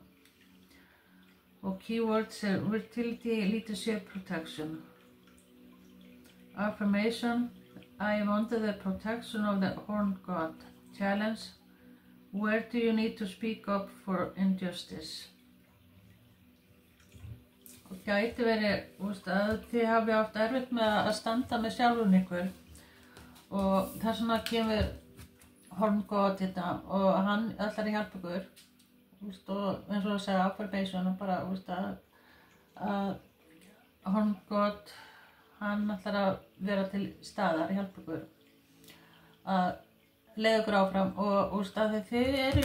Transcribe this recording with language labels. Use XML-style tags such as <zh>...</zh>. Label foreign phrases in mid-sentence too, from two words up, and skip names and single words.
<en>Og keywords are fertility, leadership, protection. Affirmation, I am under the protection of the horned God. Challenge, where do you need to speak up for injustice?</en> <is>Og gæti verið, að þið hafi haft erfitt með að standa með sjálfum ykkur og þess vegna kemur horned God hérna og hann ætlar að hjálpa ykkur og eins og það segja affirmation og bara að horned God hann ætlar að vera til staðar að hjálpa ykkur að leiða ykkur áfram og að þið</is>